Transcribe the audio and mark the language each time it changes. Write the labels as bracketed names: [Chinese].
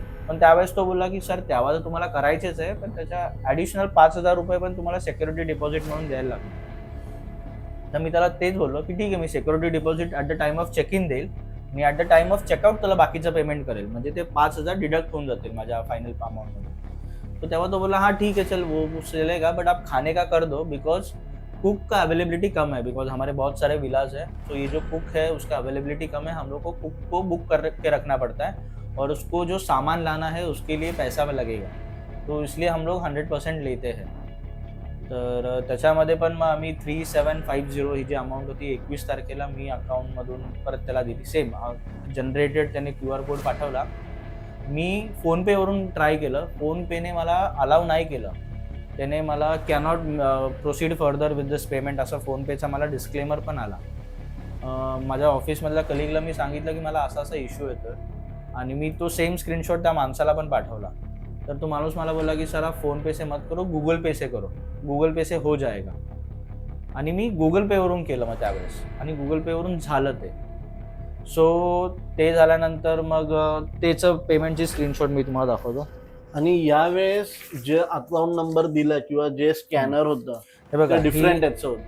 [Marathi] पण त्यावेळेस तो बोलला की सर तेव्हा तर तुम्हाला करायचेच आहे, पण त्याच्या ॲडिशनल 5,000 रुपये पण तुम्हाला सिक्युरिटी डिपॉझिट म्हणून द्यायला लागेल. तर मी त्याला तेच बोललो की ठीक आहे, मी security deposit at the time of check in देईल, मी at the time of checkout त्याला बाकीचं पेमेंट करेल, म्हणजे ते 5,000 डिडक्ट होऊन जातील माझ्या फायनल अमाउंटमध्ये. तो तेव्हा तो बोला [Hindi] हाँ ठीक है चल वो चलेगा, बट आप खाने का कर दो बिकॉज कुक का अवेलेबिलिटी कम है, बिकॉज हमारे बहुत सारे विलाज है, तो ये जो कुक है उसका अवेलेबिलिटी कम है, हम लोग को कुक को बुक कर के रखना पड़ता है और उसको जो सामान लाना है उसके लिए पैसा लगेगा, तो इसलिए हम लोग 100% लेते हैं. [Marathi] तर त्याच्यामध्ये पण मग आम्ही 3750 ही जी अमाऊंट होती 21 तारखेला मी अकाउंटमधून परत त्याला दिली. सेम जनरेटेड त्याने QR कोड पाठवला. मी फोनपेवरून ट्राय केलं, फोनपेने मला अलाव नाही केलं, त्याने मला [English] cannot proceed further with this payment [Marathi] असं फोनपेचा मला डिस्क्लेमर पण आला. माझ्या ऑफिसमधल्या कलिगला मी सांगितलं की मला असा इश्यू येतो आणि मी तो सेम स्क्रीनशॉट त्या माणसाला पण पाठवला. तर तो माणूस मला बोलला की [Hindi] सर आप फोन पे से मत करो, गूगल पे से करो, गूगल पे से हो जाएगा. [Marathi] आणि मी गूगल पेवरून केलं मग त्यावेळेस, आणि गूगल पेवरून झालं ते. सो ते झाल्यानंतर मग त्याचं पेमेंटची स्क्रीनशॉट मी तुम्हाला दाखवतो. आणि यावेळेस जे अकाउंट नंबर दिला किंवा जे स्कॅनर होतं हे बघा, डिफरंट याचं होतं.